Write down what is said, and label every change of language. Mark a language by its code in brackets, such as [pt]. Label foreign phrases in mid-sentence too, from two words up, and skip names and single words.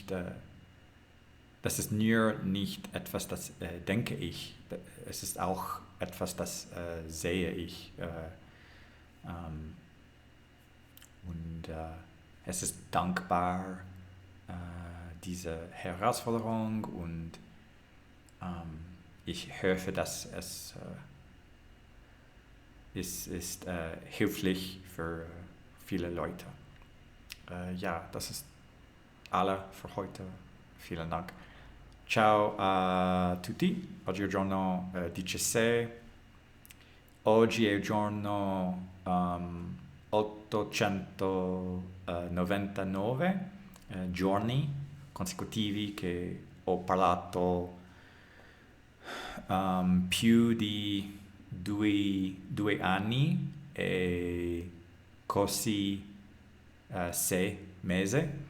[de] nur nicht etwas, das denke ich, es ist auch etwas, das sehe ich und es ist dankbar, diese Herausforderung und ich hoffe, dass es ist hilfreich für viele Leute. Ja, das ist alle für heute. Vielen Dank. [it] Ciao a tutti. Oggi è il giorno 16. Oggi è il giorno 899 giorni consecutivi che ho parlato più di 2 anni e così 6 mesi